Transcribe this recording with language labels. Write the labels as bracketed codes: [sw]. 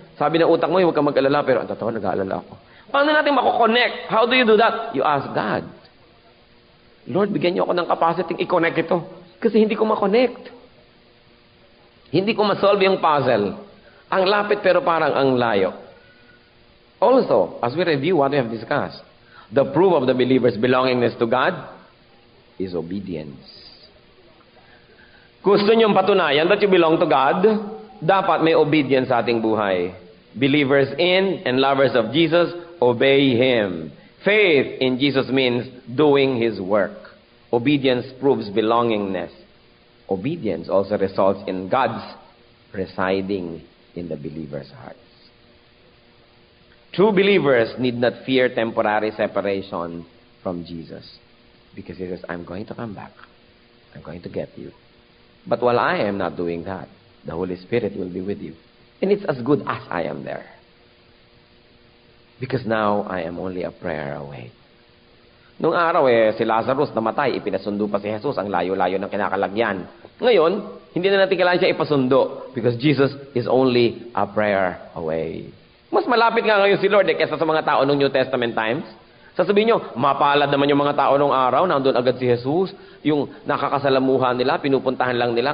[tl] Sabi ng utak mo, huwag kang mag-alala, pero ang totoo, nag-aalala ako. Paano natin mako-connect? [en] How do you do that? You ask God. [tl] Lord, bigyan niyo ako ng capacity i-connect ito. Kasi hindi ko ma-connect. Hindi ko ma-solve yung puzzle. Ang lapit pero parang ang layo. [en] Also, as we review what we have discussed, the proof of the believer's belongingness to God is obedience. [tl] Gusto niyong patunayan [en] that you belong to God, [tl] dapat may obedience sa ating buhay. [en] Believers in and lovers of Jesus, obey Him. Faith in Jesus means doing His work. Obedience proves belongingness. Obedience also results in God's residing in the believer's hearts. True believers need not fear temporary separation from Jesus. Because He says, I'm going to come back. I'm going to get you. But while I am not doing that, the Holy Spirit will be with you. And it's as good as I am there. Because now, I am only a prayer away. [tl] Nung araw si Lazarus namatay, ipinasundo pa si Jesus, ang layo-layo ng kinakalagyan. Ngayon, hindi na natin kailangan siya ipasundo [en] because Jesus is only a prayer away. [tl] Mas malapit nga ngayon si Lord kaysa sa mga tao ng New Testament times. Sasabihin nyo, mapalad naman yung mga tao nung araw, nandun agad si Jesus, yung nakakasalamuhan nila, pinupuntahan lang nila.